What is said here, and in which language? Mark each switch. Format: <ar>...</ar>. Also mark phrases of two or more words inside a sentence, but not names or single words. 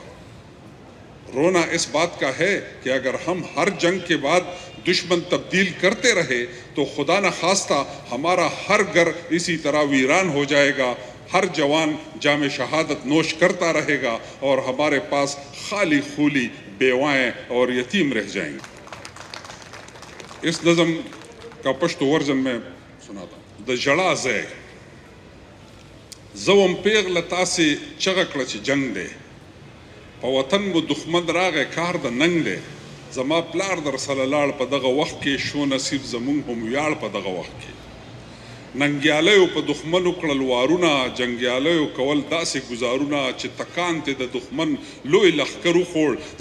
<ur>رونا اس بات کا ہے کہ اگر ہم ہر جنگ کے بعد دشمن تبدیل کرتے رہے تو خدا نخواستہ ہمارا ہر گھر اسی طرح ویران ہو جائے گا. ہر جوان جام شہادت نوش کرتا رہے گا اور ہمارے پاس خالی خولی بیوائیں اور یتیم رہ جائیں گے. اس نظم کا پشتو ورژن میں سناتا ہوں.</ur> <ps>د جڑا زے زوم پیغله تاسې چغه کړه چې جنگ دی، په وطن مو دښمن راغی کار د ننګ دی. زما پلار در سره لاړ په دغه وخت کې، شو نصیب زمونږ هم ویاړ په دغه وخت کې. ننګیالیو په دښمنو کړل وارونه، جنګیالیو کول داسې ګزارونه چې تکان ته د دښمن لوی لښکر وخوړ.</ps>